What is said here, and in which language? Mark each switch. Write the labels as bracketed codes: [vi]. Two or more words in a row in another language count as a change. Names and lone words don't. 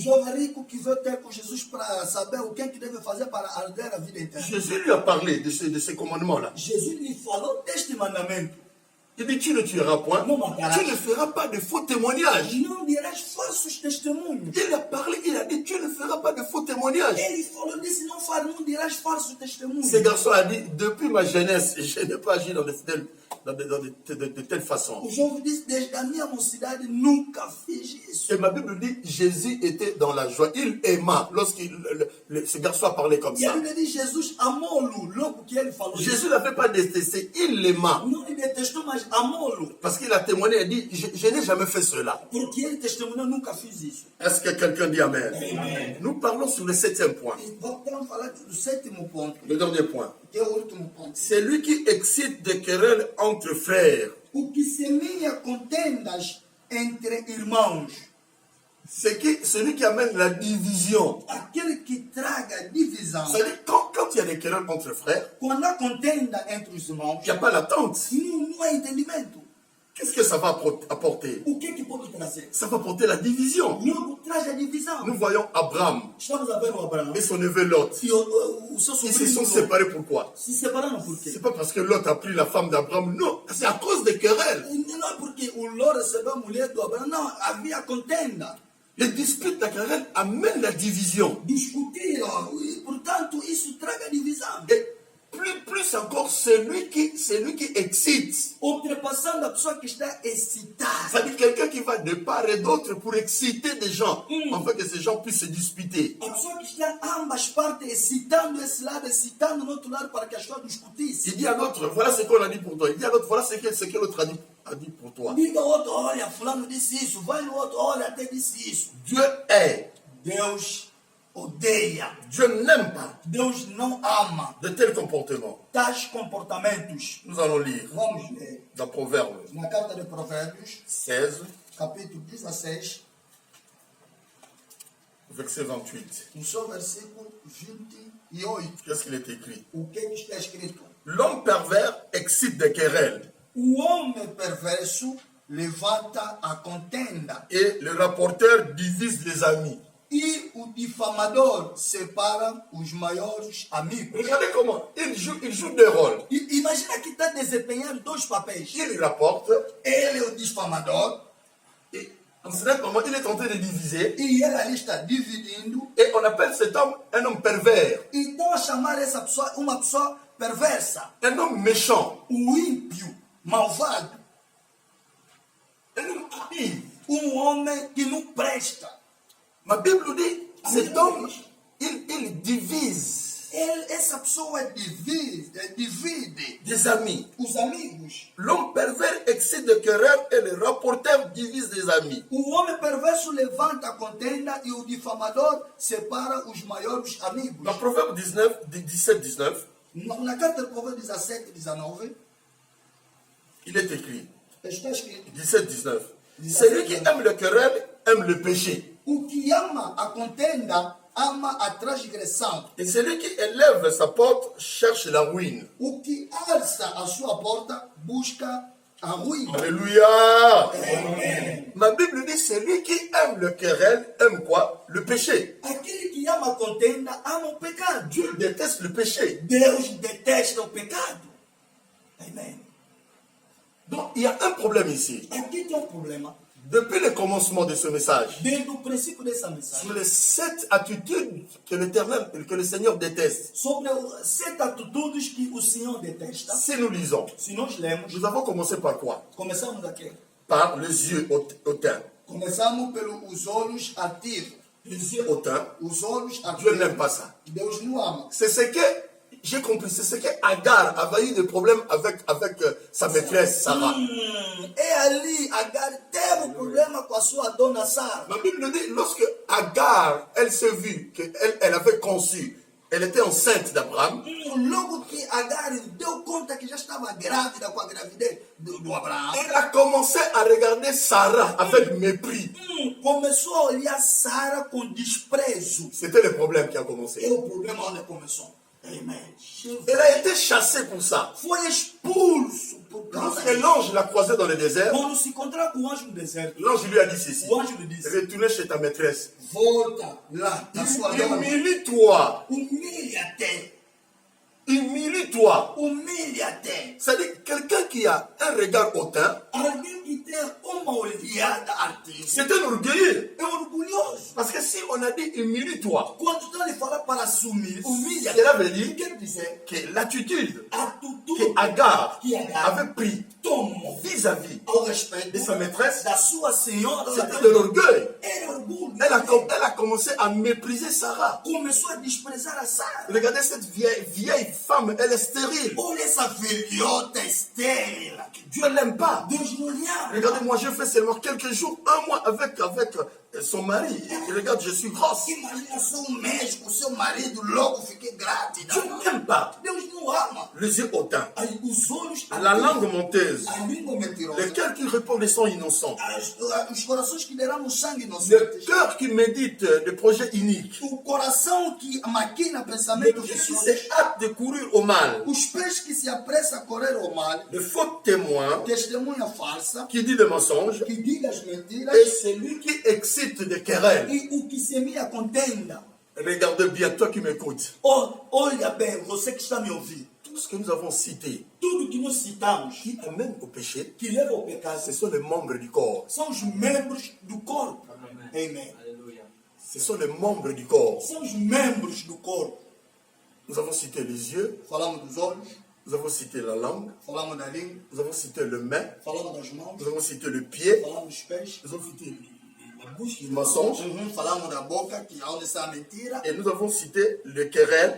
[pt] O jovem rico que veio ter com Jesus para saber o que é que deve fazer para herdar a vida eterna. [fr] Jésus lui a parlé de ces commandements-là. [pt] Jesus lhe falou deste mandamento. [fr] Il dit, tu ne tueras point, Non, mon garage. tu ne feras pas de faux témoignages. [pt] Não dirás falsos testemunhos. [fr] Il a parlé, il a dit, tu ne feras pas de faux témoignages. [pt] Ele falou disse, não dirás falsos testemunhos. [fr] Ce garçon a dit, depuis ma jeunesse, je n'ai pas agi de telle façon. [pt] O jovem disse, desde a minha mocidade nunca fiz isso. [fr] Et ma Bible dit, Jésus était dans la joie. Il aima ce garçon a parlé comme [pt] E a [fr] ça. [pt] Bíblia diz, Jesus amou-lo logo que ele falou isso. [fr] Jésus n'avait pas détesté, il l'aima. [pt] Não lhe detestou, mas amou-lo. [fr] Parce qu'il a témoigné, il dit, je n'ai jamais fait cela. [pt] Porque ele testemunhou, nunca fiz isso. [fr] Est-ce que quelqu'un dit Amen? Amen. Nous parlons sur le 7e point, [pt] E voltamos a falar do sétimo ponto, [fr] le dernier point. [pt] que é o último ponto. [fr] C'est lui qui excite des querelles entre frères. [pt] O que semeia contendas entre irmãos. [fr] Celui qui amène la division. [pt] Aquele que traga divisão. [fr] C'est-à-dire, quand il y a des querelles entre frères, [pt] Quando há contenda entre os irmãos, [fr] il n'y a pas l'attente. [pt] não há entendimento. [fr] Qu'est-ce que ça va apporter? [pt] O que pode trazer? [fr] Ça va apporter la division. [pt] Logo traz a divisão. [fr] Nous voyons Abraham [pt] Estamos a ver o Abraão [fr] et son neveu Lot. [pt] e o seu [fr] Ils se sont [pt] sobrinho [fr] séparés pourquoi? [pt] se separaram por quê? [fr] C'est pas parce que Lot a pris la femme d'Abraham, non, c'est à cause des querelles. [pt] Não é porque o Ló recebeu a mulher do Abraão, não, havia contenda. [fr] Les disputes, la querelle amènent la division. [pt] Discutiram e, portanto, isso traga divisão. [fr] Et plus encore, c'est lui qui excite. [pt] Ultrapassando a pessoa que está excitada. [fr] C'est-à-dire quelqu'un qui va de part et d'autre pour exciter des gens, afin que ces gens puissent se disputer. [pt] A pessoa que está ambas partes excitando esse lado, excitando no outro lado para que as pessoas discutissem. [fr] Il dit à l'autre, voilà ce qu'on a dit pour toi. Il dit à l'autre, voilà ce que l'autre a dit pour toi. [pt] Diga ao outro, olha, fulano disse isso. Vai no outro, olha, até disse isso. [fr] Dieu est. [pt] Deus odeia. [fr] Dieu n'aime pas [pt] Deus não ama [fr] de tels comportements. [pt] tais comportamentos. [fr] Nous allons lire [pt] Vamos ler [fr] dans Proverbe [pt] na carta de Provérbios, 16, capítulo 16, [fr] verset 28. [pt] no seu versículo 28. [fr] Qu'est-ce qu'il est écrit? [pt] O que está escrito? [fr] L'homme pervers excite des querelles [pt] O homem perverso levanta a contenda [fr] et le rapporteur divise les amis. [pt] e o difamador separa os maiores amigos. [fr] Regardez comment il joue deux rôles. [pt] Imagina que está desempenhando dois papéis. [fr] Il rapporte [pt] Ele é o difamador [fr] et en ce moment il est en train de diviser [pt] e ele ali está dividindo. [fr] et on appelle cet homme un homme pervers, [pt] Então, a chamar essa pessoa uma pessoa perversa, [fr] un homme méchant, [pt] o ímpio, malvado, [fr] un homme habile. [pt] homem que não presta. [fr] Ma Bible dit, cet homme, il divise [pt] Essa pessoa divide [fr] des amis. [pt] os amigos. [fr] L'homme pervers excite de querelles et le rapporteur divise des amis. [pt] O homem perverso levanta a contenda e o difamador separa os maiores amigos. [fr] Dans Proverbe 17-19, [pt] Na carta de Provérbios 17, 19, [fr] il est écrit, [pt] está escrito: 17-19, [fr] celui qui aime le querelle aime le péché. [pt] o que ama a contenda ama a transgressão. [fr] Et celui qui élève sa porte cherche la ruine. [pt] O que alça a sua porta busca a ruína. [fr] Alléluia. [pt] Amém. [fr] Ma Bible dit, celui qui aime le querelle aime quoi? Le péché. [pt] Aquele que ama a contenda ama o pecado. [fr] Dieu déteste le péché. [pt] Deus detesta o pecado. Amém. [fr] Donc, il y a un problème ici. [pt] Aqui tem problema. [fr] Depuis le commencement de ce message, [pt] Desde o princípio dessa mensagem, [fr] sur les 7 attitudes que l'Éternel, que le Seigneur déteste, [pt] sobre 7 atitudes que o Senhor detesta, [fr] si nous lisons, [pt] se nós lemos, [fr] nous avons commencé par quoi? [pt] começamos aqui. [fr] Par les yeux hautains. [pt] Começamos pelos olhos ativos. [fr] Les yeux hautains, [pt] Os olhos [fr] Dieu [pt] ativos. [fr] n'aime pas ça. [pt] Deus não ama. [fr] C'est ce que, j'ai compris, c'est ce que Agar avait eu des problèmes avec sa maîtresse Sarah. [pt] É ali, Agar teve um problema com a sua dona Sara. [fr] La Bible dit, lorsque Agar, elle s'est vue qu'elle avait conçu, elle était enceinte d'Abraham, [pt] Logo que Agar deu conta que já estava grávida com a gravidez do Abraão, [fr] elle a commencé à regarder Sarah avec mépris. [pt] começou a olhar Sara com desprezo. [fr] C'était le problème qui a [pt] É [fr] commencé. [pt] o problema onde começou. Amém. [fr] Elle a été chassée pour ça. [pt] Foi expulso por causa [fr] Lorsque l'ange l'a croisée dans le désert, [pt] Quando se encontrar com o anjo no deserto, [fr] l'ange lui a dit ceci. [pt] o anjo lhe disse: [fr] Retournez chez ta maîtresse. [pt] volta lá na sua dona, [fr] Humilie-toi. [pt] humilha-te, [fr] Humilie-toi. [pt] humilha-te. [fr] C'est-à-dire, quelqu'un qui a un regard hautain, [pt] Alguém que tem uma olhada altiva [fr] c'est un orgueilleux. [pt] é orgulhoso. [fr] Parce que si on a dit humilie-toi, [pt] Quando então ele fala para assumir, humilha-te, [fr] cela veut dire [pt] quer dizer [fr] que l'attitude [pt] atitude [fr] que Agar [pt] que Agar [fr] avait pris [pt] tomou [fr] vis-à-vis [pt] ao respeito [fr] de sa maîtresse, [pt] da sua senhora, [fr] c'était de l'orgueil. [pt] era orgulho. [fr] Elle a commencé à mépriser Sarah. [pt] Começou a desprezar a Sara. [fr] Regardez cette vieille femme, elle est stérile. [pt] Olha essa velhota estéril. [fr] Dieu n'aime pas. [pt] Deus não lhe ama. [fr] Regardez, moi je fais seulement quelques jours, un mois avec son mari. Et regarde, je suis grosse. [pt] Imagina só um mês com seu marido, logo fiquei grávida. [fr] Dieu n'aime pas. [pt] Deus não ama. [fr] les yeux hautains, [pt] Aí os olhos [fr] la langue menteuse, [pt] a língua mentirosa, [fr] le cœur qui répand les sangs innocents, [pt] os corações que derramam sangue [fr] le [pt] inocentes, [fr] cœur qui médite des projets iniques, [pt] o coração que maquina [fr] le [pt] pensamentos [fr] pied qui [pt] vicios, [fr] se hâte de courir au mal, [pt] os pés que se apressam a correr ao mal, [fr] le faux témoin [pt] testemunha falsa, [fr] qui dit des mensonges, [pt] que diga as mentiras, [fr] et celui qui excite des querelles. [pt] e o que semeia contenda. [fr] Regardez bien, toi qui m'écoutes, [pt] Olha bem, você que está me ouvindo, [fr] tout ce que nous avons cité, [pt] tudo que nós citamos, [fr] qui amène au péché, [pt] que leva ao pecado, [fr] ce sont les membres du corps. [pt] são os membros do corpo. Amém. [fr] Ce sont les membres du corps. [pt] São os membros do corpo. [fr] Nous avons cité les yeux, [pt] Falamos dos olhos, [fr] nous avons cité la langue, [pt] falamos da língua, [fr] nous avons cité le main, [pt] falamos das mãos, [fr] nous avons cité le pied, [pt] falamos dos pés, [fr] nous avons cité la bouche, le mensonge, [pt] falamos da boca, que é onde está a mentira, [fr] et nous avons cité le querelle,